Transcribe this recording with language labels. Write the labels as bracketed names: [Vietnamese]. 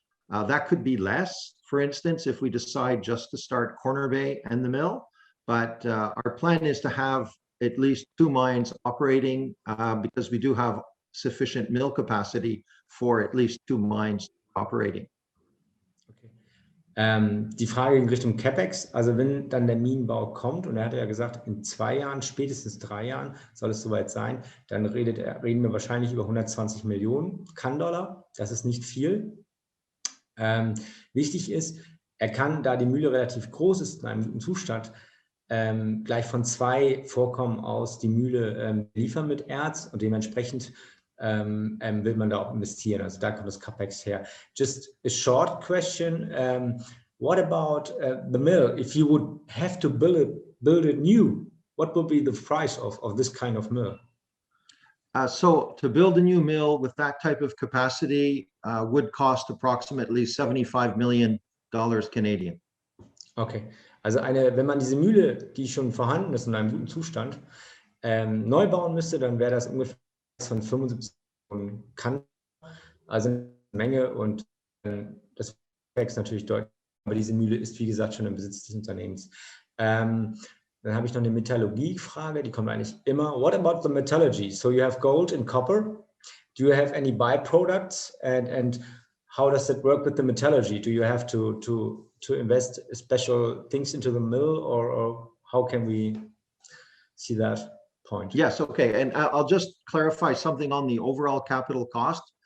[English] That could be less, for instance, if we decide just to start Corner Bay and the mill. But our plan is to have at least two mines operating because we do have sufficient mill capacity for at least two mines operating. [German] Die Frage in Richtung CapEx, also wenn dann der Minenbau kommt, und er hatte ja gesagt, in 2 Jahren, spätestens 3 Jahren soll es soweit sein, dann reden wir wahrscheinlich über 120 Millionen Kann-Dollar. Das ist nicht viel. Wichtig ist, er kann, da die Mühle relativ groß ist, in einem guten Zustand, gleich von 2 Vorkommen aus die Mühle liefern mit Erz und dementsprechend will man da auch investieren. Also da kommt das CapEx her. [English] Just a short question. What about the mill? If you would have to build it new, what would be the price of this kind of mill? So to build a new mill with that type of capacity would cost approximately $75 million Canadian. [German] Okay, also wenn man diese Mühle, die schon vorhanden ist in einem guten Zustand, neu bauen müsste, dann wäre das ungefähr von 75 kann, also eine Menge, und das wächst natürlich deutlich, aber diese Mühle ist, wie gesagt, schon im Besitz des Unternehmens. Dann habe ich noch eine Metallurgie-Frage, die kommt eigentlich immer. [English] What about the metallurgy? So you have gold and copper. Do you have any byproducts, and how does that work with the metallurgy? Do you have to invest special things into the mill, or how can we see that point? Yes, okay, and I'll just clarify something on the overall capital cost.